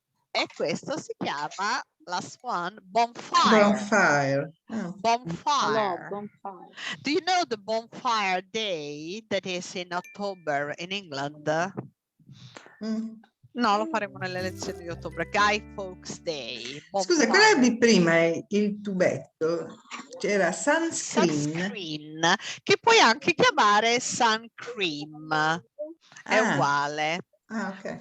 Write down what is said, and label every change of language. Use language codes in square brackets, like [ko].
[it] E questo si chiama, [en] last one, [it] bonfire. Bonfire. Bonfire. [en] Do you know the bonfire day that is in October in England? [it] No, lo faremo nelle lezioni di ottobre. [en] Guy Fawkes Day. [it] Scusa, quella di prima è il tubetto. C'era sunscreen. Che puoi anche chiamare sun cream. È uguale. [en] Okay.